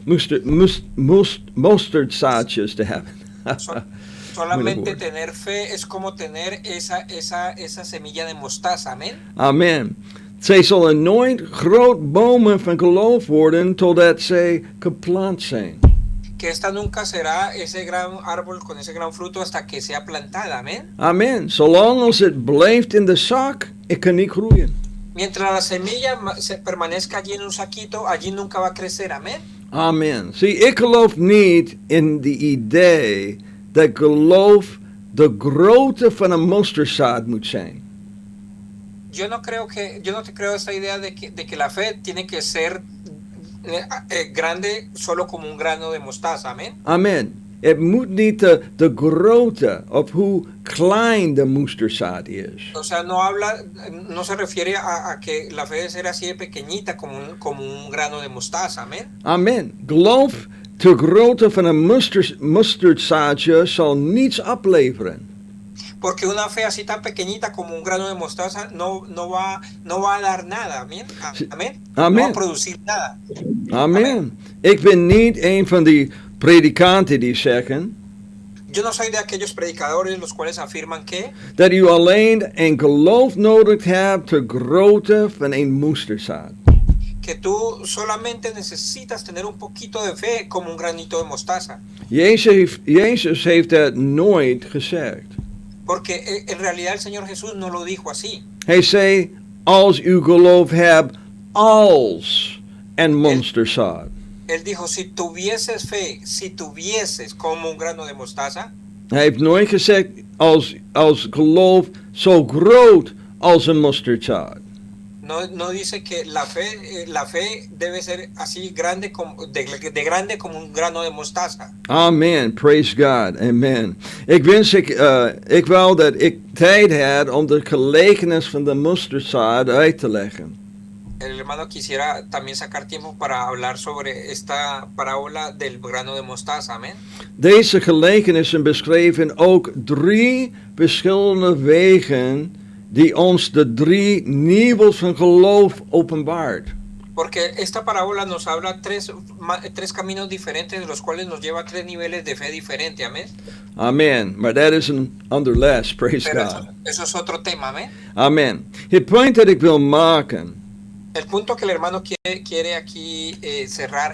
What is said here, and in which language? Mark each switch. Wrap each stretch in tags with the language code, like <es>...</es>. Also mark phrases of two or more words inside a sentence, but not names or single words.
<nl>Mosterdzaadjes te hebben.</nl> <es>Solamente tener fe es como tener esa semilla de mostaza, amén.</es> <nl>Amen. Zij zullen nooit groot bomen van geloof worden totdat zij geplant zijn.</nl> <es>Que esta nunca será ese gran árbol con ese gran fruto hasta que sea plantada, amén.</es> <nl>Amen. Zolang als het blijft in de zak, het kan niet groeien.</nl> <es>Mientras la semilla permanezca allí en un saquito, allí nunca va a crecer, amén.</es> <nl>Amen. Zie, ik geloof niet in de idee dat geloof de grootte van een mosterdzaad moet zijn.</nl> <es>yo no te creo esa idea de que la fe tiene que ser grande solo como un grano de mostaza, amén.</es> <nl>Amen. Het moet niet de grootte of hoe klein de moesterzaad is.</nl> <es>O sea, no se refiere a que la fe debe ser así de pequeñita como un grano de mostaza, amén.</es> <nl>Amen. Geloof ter grootte van een mustardzaadje zal niets opleveren.</nl> <es>Porque una fe así tan pequeñita como un grano de mostaza no va a dar nada, amén. Amén.</es> <nl>Amen.</nl> <es>No va a producir nada.</es> <nl>Amen. Ik ben niet een van die predikanten die zeggen</nl> <es>Yo no soy de aquellos predicadores los cuales afirman que</es> <nl>dat u alleen een geloof nodig hebt ter grootte van een moesterzaad.</nl> <es>tú solamente necesitas tener un poquito de fe como un granito de mostaza.</es> <nl>Jezus heeft dat nooit gezegd.</nl> <es>Porque en realidad el Señor Jesús no lo dijo así.</es> <nl>Hij zei, als u geloof hebt als een monsterzaad.</nl> <es>Él dijo, si tuvieses como un grano de mostaza.</es> <nl>Hij heeft nooit gezegd, als geloof zo groot als een mosterdzaad.</nl> <es>No dice que la fe debe ser así grande de grande como un grano de mostaza.</es> <en>Amen, praise God, amen.</en> <nl>Ik wou dat ik tijd had om de gelijkenis van de mosterdzaad uit te leggen.</nl> <es>El hermano quisiera también sacar tiempo para hablar sobre esta parábola del grano de mostaza, amén.</es> <nl>Deze gelijkenissen beschrijven ook 3 verschillende wegen die ons de 3 niveaus van geloof openbaart.</nl> <es>Porque esta parábola nos habla tres caminos diferentes, de los cuales nos lleva a 3 niveles de fe diferentes, amén.</es> <nl>Amen. Maar dat is een ander les, praise</nl> <es>Pero</es> <en>God.</en> <es>eso es otro tema, amén.</es> <nl>Amen. Het punt dat ik wil maken</nl> <es>El punto que el hermano quiere aquí cerrar</es>